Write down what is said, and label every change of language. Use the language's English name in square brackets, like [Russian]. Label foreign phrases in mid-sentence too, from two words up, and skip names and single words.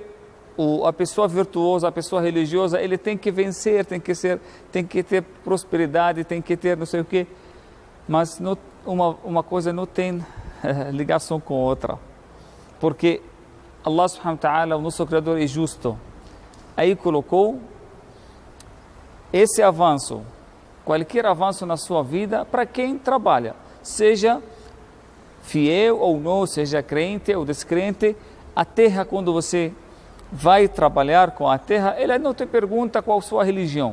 [Portuguese] a pessoa virtuosa, a pessoa religiosa, ele tem que vencer, tem que ter prosperidade, tem que ter não sei o quê. Mas uma coisa não tem ligação com outra. [Arabic] Porque الله سبحانه وتعالى, [Portuguese] o nosso Criador, é justo. Aí colocou esse avanço, qualquer avanço na sua vida, para quem trabalha. Seja fiel ou não, seja crente ou descrente, a terra, quando você vai trabalhar com a terra, ela não te pergunta qual a sua religião.